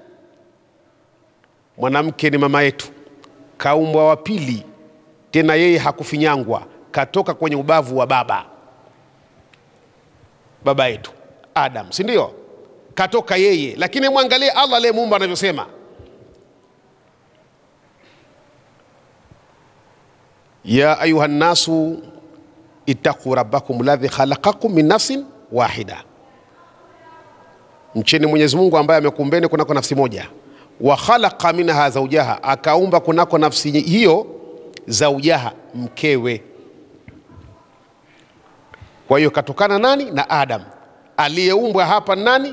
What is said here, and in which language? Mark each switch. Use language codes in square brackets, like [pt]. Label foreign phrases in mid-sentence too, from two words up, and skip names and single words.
[sw] Mwanamke ni mama yetu, kaumbwa wa pili, tena yeye hakufinyangwa, katoka kwenye ubavu wa baba yetu Adam, si ndio? Katoka yeye. Lakini muangalie Allah aliyemuumba anavyosema, [ar] يا أيها الناس اتقوا ربكم الذي خلقكم من نفس واحدة. [sw] Mcheni Mwenyezi Mungu ambaye amekuumbeni kunako nafsi moja, [ar] وخلق منها زوجها, [sw] akaumba kunako nafsi hiyo zawjaha, mkewe. Kwa hiyo katokana nani? Na Adam. Aliyeumbwa hapa nani?